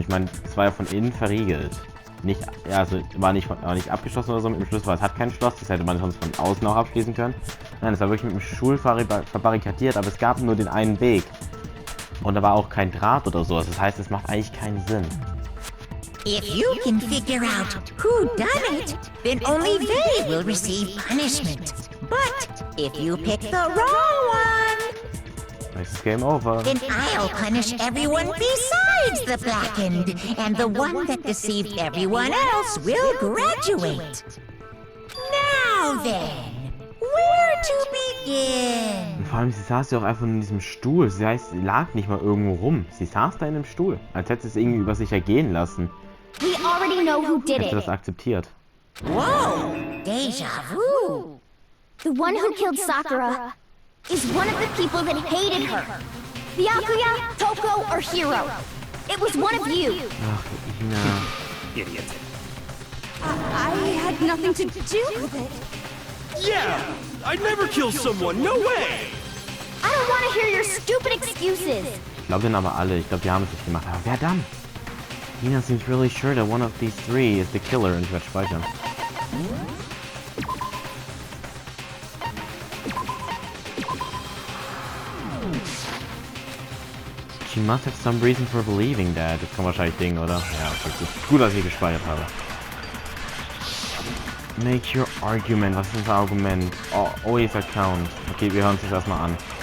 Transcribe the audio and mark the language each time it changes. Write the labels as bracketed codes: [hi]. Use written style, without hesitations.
[de] Ich meine, es war ja von innen verriegelt. Nicht, ja, also war nicht abgeschlossen oder so mit dem Schlüssel, weil es hat kein Schloss. Das hätte man sonst von außen auch abschließen können. Nein, es war wirklich mit dem Stuhl verbarrikadiert, aber es gab nur den einen Weg. Und da war auch kein Draht oder so. Das heißt, es macht eigentlich keinen Sinn. [en] If you can figure out who done it, then only they will receive punishment. But if you pick the wrong one, It's game over. then I'll punish everyone besides the blackened, and the one that deceived everyone else will graduate. Now then, where to begin? [de] Und vor allem, sie saß ja auch einfach in diesem Stuhl. Sie heißt, sie lag nicht mal irgendwo rum. Sie saß da in dem Stuhl. Als hätte sie es irgendwie über sich ergehen lassen. [en] We already know who did [de] Hätte [en] it. [de] das akzeptiert. [en] Whoa, deja vu. The one who killed Sakura is one of the people that hated her. Byakuya, Toko, or Hiro. It was one of you. [de] Ach, Ina. [en] Idiot. I had nothing to do with it. Yeah! I'd never kill someone, no way! I don't want to hear your stupid excuses. [de] Ich glaube den aber alle. Ich glaube, die haben es nicht gemacht. Aber wer dann? [en] Ina seems really sure that one of these three is the killer. [de] Und ich werde speichern. [en] She must have some reason for believing that. [de] Das kann wahrscheinlich Ding, oder? Ja, okay, gut. Gut, dass ich gespeichert habe. [en] Make your argument. [de] Was ist unser Argument? [en] Oh, always account. [de] Okay, wir hören uns das erstmal an.